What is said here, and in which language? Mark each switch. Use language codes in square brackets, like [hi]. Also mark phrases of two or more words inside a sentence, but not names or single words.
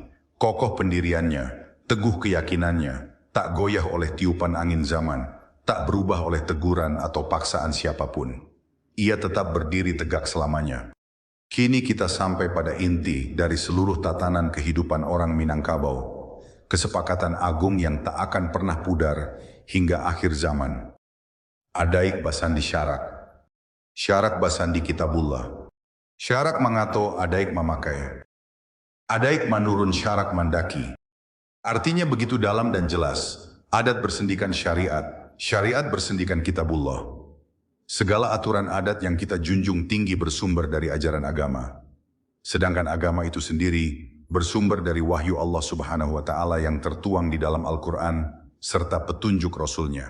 [id] Kokoh pendiriannya, teguh keyakinannya, tak goyah oleh tiupan angin zaman, tak berubah oleh teguran atau paksaan siapapun. Ia tetap berdiri tegak selamanya. Kini kita sampai pada inti dari seluruh tatanan kehidupan orang Minangkabau. Kesepakatan agung yang tak akan pernah pudar hingga akhir zaman. [min] Adaik basandi syarak. Syarak basandi kitabullah. Syarak mangato adaik mamakai. Adaik manurun syarak mandaki. [id] Artinya begitu dalam dan jelas. Adat bersendikan syariat, syariat bersendikan kitabullah. Segala aturan adat yang kita junjung tinggi bersumber dari ajaran agama. Sedangkan agama itu sendiri bersumber dari wahyu Allah [ar] سبحانه وتعالى [id] yang tertuang di dalam Al-Quran serta petunjuk Rasul-Nya.